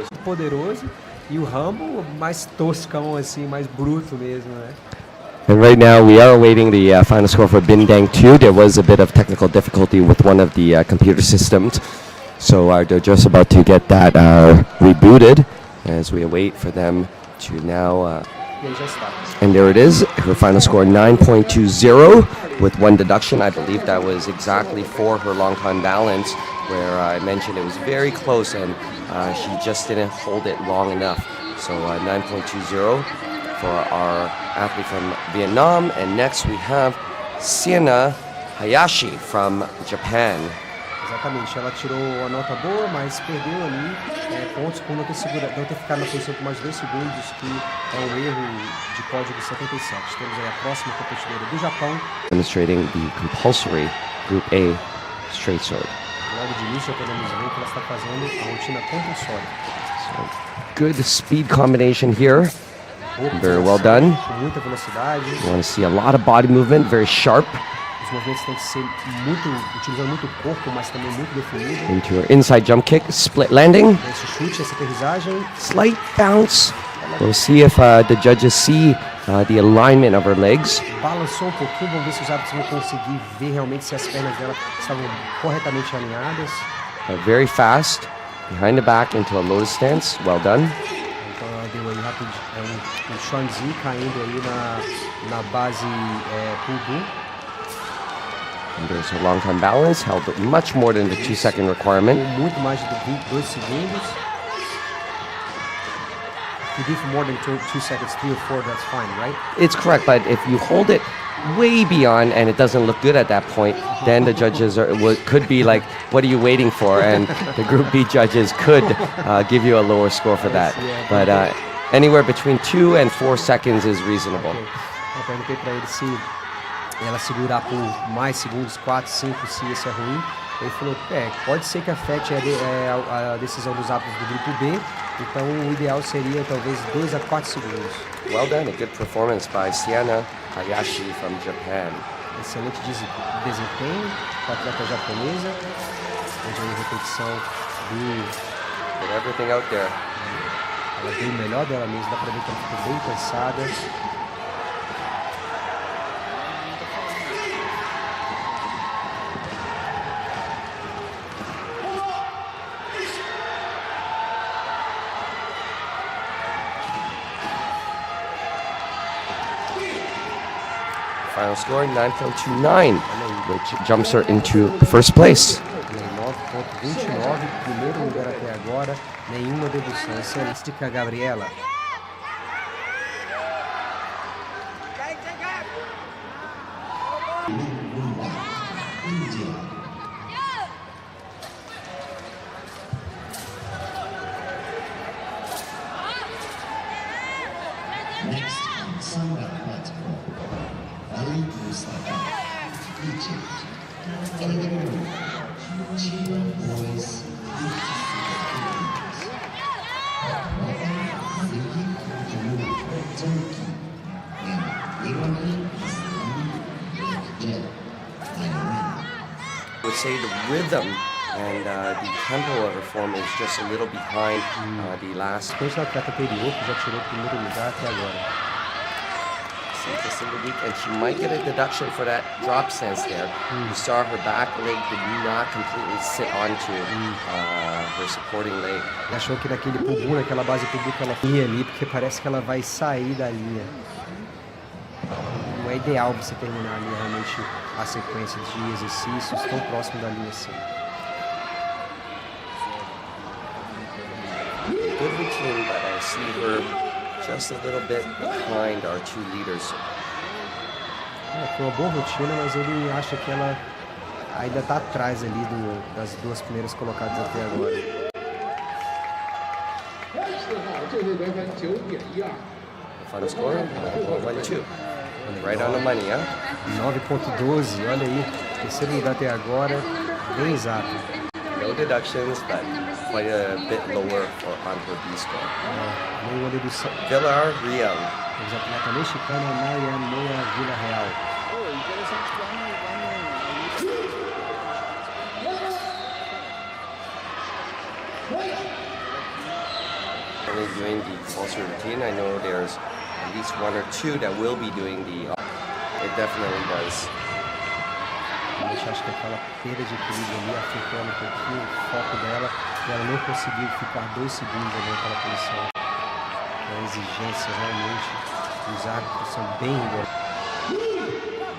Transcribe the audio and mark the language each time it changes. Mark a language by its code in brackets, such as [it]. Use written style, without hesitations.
[pt] Poderoso e o Rambo mais toscão assim, mais bruto mesmo, né? [en] And right now we are awaiting the final score for Bindang 2. There was a bit of technical difficulty with one of the computer systems, so they're just about to get that rebooted as we await for them to now. And there it is, her final score 9.20 with 1 deduction. I believe that was exactly for her long time balance, where I mentioned it was very close and she just didn't hold it long enough. So 9.20 for our athlete from Vietnam. And next we have Sienna Hayashi from Japan. [pt] Exatamente, ela tirou a nota boa, mas perdeu ali pontos por não ter ficado na posição por mais de 2 segundos, que é um erro de código 77. Temos aí a próxima competidora do Japão. [en] Demonstrating the compulsory Group A straight sword. [pt] Logo de início podemos ver que ela está fazendo a rotina compulsória. [en] So, good speed combination here. Very well done. [pt] Com muita velocidade. [en] You want to see a lot of body movement, very sharp. [pt] Os movimentos têm que ser utilizando muito o corpo, mas também muito definido. [en] Into her inside jump kick, split landing. [pt] Esse chute, essa aterrissagem. [en] Slight bounce. We'll see if the judges see the alignment of her legs. [pt] Balançou um pouquinho, vamos ver se os árbitros vão conseguir ver realmente se as pernas dela estavam corretamente alinhadas. [en] Very fast, behind the back into a lotus stance. Well done. [pt] Então ela deu aí rapidinho, um Shuanzi caindo aí na base pull-do. [en] And there's her long time balance, held much more than the 2-second requirement. [pt] Muito mais de 2 segundos. [en] If you do for more than 2 seconds, 3 or 4, that's fine, right? It's correct, but if you hold it way beyond and it doesn't look good at that point, then the judges could be like, what are you waiting for? And the Group B judges could give you a lower score for that. But anywhere between 2 and 4 seconds is reasonable. [pt] Eu perguntei para ele se ela segurar por mais segundos, 4, 5, se isso é ruim. Ele falou, pode ser que afete a decisão dos árbitros do Grupo B, então o ideal seria talvez 2 a 4 segundos. [en] Well done, a good performance by Sienna Hayashi from Japan. [pt] Excelente desempenho da atleta japonesa. Veja aí a repetição [en] Put everything out there. [pt] Ela deu o melhor dela mesma, dá pra ver que ela ficou bem cansada. [en] Final score 9.29, which jumps her into first place. [pt] 9.29, primeiro lugar até agora, nenhuma dedução. Excelente, Gabriela. [en] Next on Samba platform, Ali Mustafa, Egypt. Cameroon, Chilean boys, Turkey, and Iranian I would say the rhythm and the tempo of her form is just a little behind the last. [pt] Depois da atleta anterior, que já tirou o primeiro lugar até agora. [en] And she might get a deduction for that drop stance there. You saw her back leg did not completely sit onto her supporting leg. [pt] Ela achou que naquele pull-do, naquela base pull-do que ela ia ali, porque parece que ela vai sair da linha. Não é ideal você terminar ali realmente a sequência de exercícios tão próximo da linha assim. [en] Good routine, but I see her just a little bit behind our 2 leaders. [pt] Foi uma boa rotina, mas ele acha que ela ainda está atrás ali das 2 primeiras colocadas até agora. [en] Final score 9.12. Right on the money, huh? [pt] 9.12, olha aí. Terceiro lugar até agora, bem exato. [en] No deductions, but quite a bit lower on her B score. [pt] Nenhuma dedução. Villar Real. Os atletas mexicana Maria Vila Real. [en] Only doing the compulsory routine. I know there's at least 1 or 2 that will be doing the. It definitely does. [pt] Eu acho que aquela perda de equilíbrio ali afetou um pouquinho o foco dela e ela não conseguiu ficar 2 segundos ali naquela posição. A exigência realmente, os árbitros são bem rigorosos.